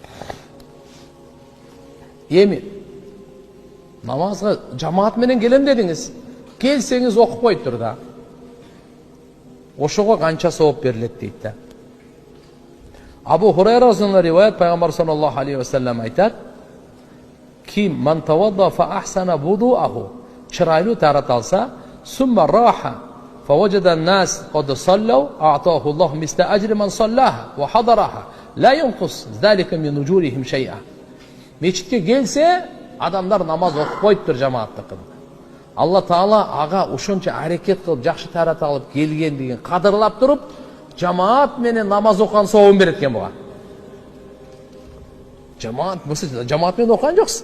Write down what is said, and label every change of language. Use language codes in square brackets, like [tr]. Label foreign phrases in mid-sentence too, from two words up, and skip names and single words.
[ky] Эми намазга жамаат менен келем дедиңиз. Келсеңиз окупой тур да. Ошого канча сооп берилет дейт да. Абу Хурайра разияллаху риваят, пайгамбар [ar] صلى الله عليه وسلم [ky] айтат: [ar] "كم من توضأ فأحسن وضوءه", [ky] чырайлуу тарат алса, [ar] "ثم راح فوجد الناس قد صلوا أعطاه الله مثل أجر من صلاها وحضرها لا ينقص ذلك من أجورهم شيئا". [ky] Мечитке келсе, адамдар намаз окупойттур жамааттыкын. Алла Таала ага ошончо аракет кылып, жакшы тарат алып келгендигин кадырлап туруп, жамаат менен намаз окуган сообун берет экен буга. Жамаат менен окуган жоксуң.